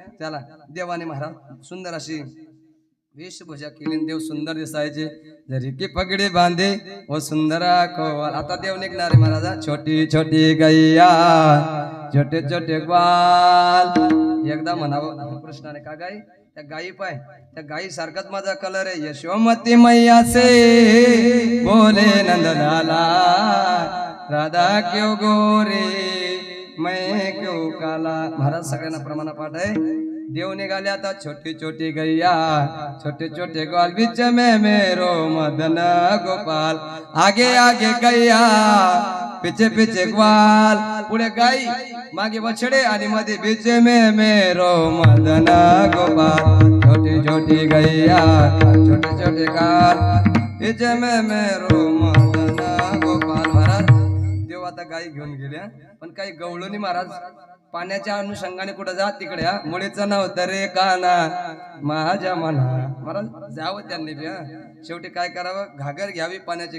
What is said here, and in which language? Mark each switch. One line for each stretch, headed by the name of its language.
Marathi: चला देवाने महाराज सुंदर अशी वेशभूषा केली. देव सुंदर दिसायचे. जरी की पगडी बांधे व सुंदरा कोवाल. आता देव निघणारे महाराजा.
Hindi: छोटी छोटी गैया छोटे छोटे ग्वाल.
Marathi: एकदा म्हणावं कृष्णाने का गाई त्या गाई पाय त्या गाई सारखाच माझा कलर आहे.
Hindi: यशोमती मैया से बोले नंदलाला राधा क्यों गोरे मैं क्यों काला.
Marathi: महाराज सगळ्यांना प्रमाण पाठ आहे. देव निघाले आता.
Hindi: छोटी छोटी गैया छोटे छोटे ग्वाल बीच में मेरो मदन गोपाल. आगे आगे गैया पीछे पीछे ग्वाल.
Marathi: पुढे गाई मागे बछडे आणि मध्ये
Hindi: बीच में मेरो मदन गोपाल. छोटी छोटी गैया छोटे छोटे ग्वाल बीच में मेरो मदन गोपाल.
Marathi: महाराज देव आता गाई घेऊन गेल्या. पण काही गवळणी महाराज पाण्याच्या अनुषंगाने कुठं जात तिकडे. मुळेचं नाव तरे काना माझ्या मना. महाराज जावं त्यांनी बी. शेवटी काय करावं घागर घ्यावी पाण्याची.